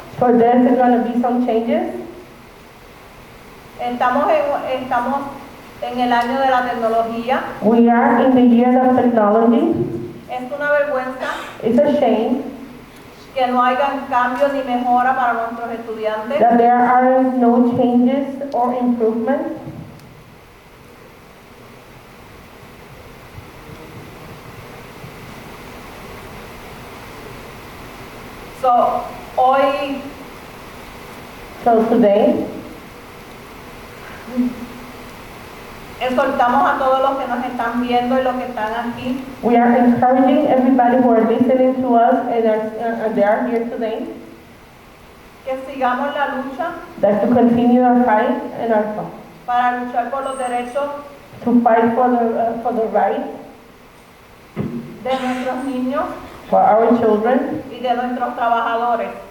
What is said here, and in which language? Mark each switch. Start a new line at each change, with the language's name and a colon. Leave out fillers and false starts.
English: For there's going to be some changes.
Spanish: estamos en el año de la tecnología.
English: We are in the year of technology.
Spanish: Es una vergüenza
English: It's a shame
Spanish: que no hayan cambios ni mejora para nuestros estudiantes.
English: that there are no changes or improvements.
Spanish: So, hoy
English: So today,
Spanish: exhortamos a todos los que nos están viendo y los que están aquí
English: we are encouraging everybody who are listening to us and they are here today
Spanish: que sigamos la lucha
English: that to continue our fight and our fight,
Spanish: para luchar por los derechos
English: to fight for the rights
Spanish: de nuestros niños
English: for our children
Spanish: y de nuestros trabajadores.